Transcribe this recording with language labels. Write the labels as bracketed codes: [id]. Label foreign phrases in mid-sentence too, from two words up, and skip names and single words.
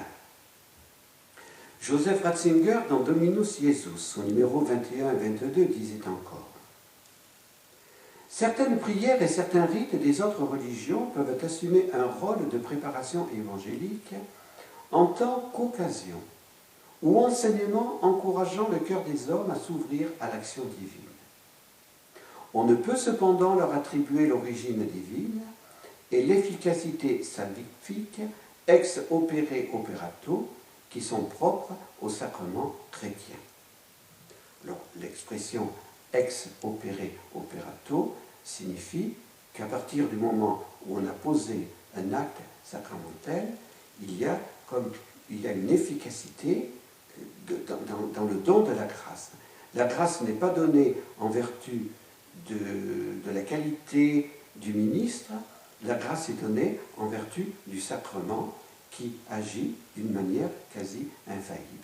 [fr] Joseph Ratzinger, dans Dominus Iesus, au numéro 21 et 22, disait encore: certaines prières et certains rites des autres religions peuvent assumer un rôle de préparation évangélique en tant qu'occasion ou enseignement encourageant le cœur des hommes à s'ouvrir à l'action divine. On ne peut cependant leur attribuer l'origine divine et l'efficacité salvifique [la] ex opere operato [fr] qui sont propres au sacrement chrétien. Alors, l'expression [la] ex opere operato [fr] signifie qu'à partir du moment où on a posé un acte sacramentel, il y a une efficacité dans le don de la grâce. La grâce n'est pas donnée en vertu de la qualité du ministre, la grâce est donnée en vertu du sacrement qui agit d'une manière quasi infaillible.